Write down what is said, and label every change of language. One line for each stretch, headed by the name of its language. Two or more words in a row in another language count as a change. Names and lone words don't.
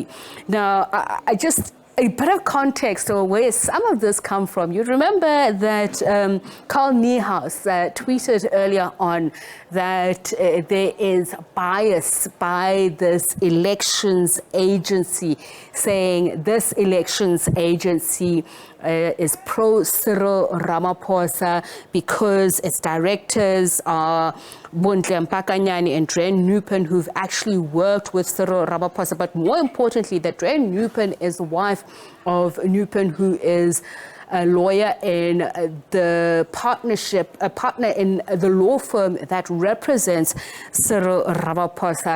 English: Now, I just a bit of context or where some of this come from. You remember that Carl Niehaus tweeted earlier on that there is bias by this elections agency, saying this elections agency is pro-Cyril Ramaphosa because its directors are Bundle Mpakanyani and Dren Nupin, who've actually worked with Cyril Ramaphosa. But more importantly, that Dren Nupin is the wife of Nupin, who is a lawyer in the partnership, a partner in the law firm that represents Cyril Ramaphosa.